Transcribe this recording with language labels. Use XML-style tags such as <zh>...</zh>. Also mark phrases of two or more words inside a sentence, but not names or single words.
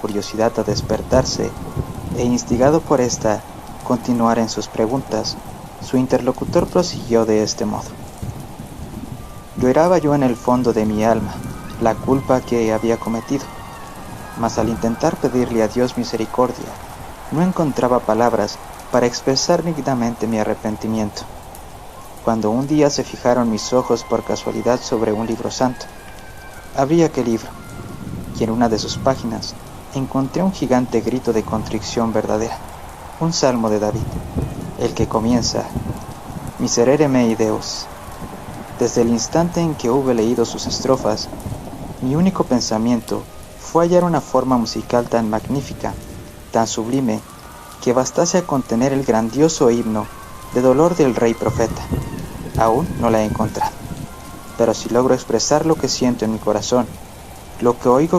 <es>curiosidad a despertarse, e instigado por ésta continuar en sus preguntas, su interlocutor prosiguió de este modo: «Lloraba yo en el fondo de mi alma la culpa que había cometido, mas al intentar pedirle a Dios misericordia, no encontraba palabras para expresar dignamente mi arrepentimiento, cuando un día se fijaron mis ojos por casualidad sobre un libro santo. Abrí aquel libro, y en una de sus páginas encontré un gigante grito de contrición verdadera, un salmo de David, el que comienza:</es> <la>Miserere mei Deus.</la> <es>Desde el instante en que hube leído sus estrofas, mi único pensamiento fue hallar una forma musical tan magnífica, tan sublime, que bastase a contener el grandioso himno de dolor del rey profeta, Aún no la he encontrado, pero si logro expresar lo que siento en mi corazón, lo que oigo</es>